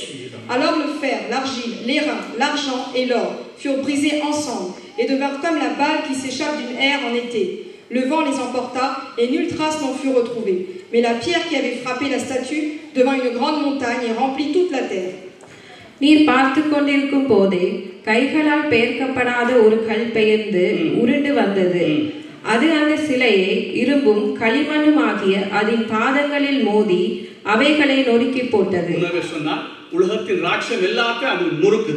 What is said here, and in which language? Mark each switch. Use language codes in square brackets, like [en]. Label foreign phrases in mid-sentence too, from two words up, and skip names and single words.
[fr] Alors le fer, l'argile, l'airain, l'argent et l'or furent brisés ensemble et devinrent comme la balle qui s'échappe d'une aire en été. Le vent les emporta et nulle trace n'en fut retrouvée. Mais la pierre qui avait frappé la statue devint une grande montagne et remplit toute la terre. [ta] நீர் பார்த்து கொண்டிருக்கும் போதே கைகளால் பெயர்க்கப்படாத ஒரு கல் பெயர்ந்து உருண்டு வந்தது. அது அந்த சிலையை இரும்பும் களிமண்ணும் ஆகிய அதன் பாதங்களில் மோதி அவைகளை நொறுக்கி போட்டது. உலகத்தின் ராட்சியம் எல்லாத்தையும் அது நொறுக்குது.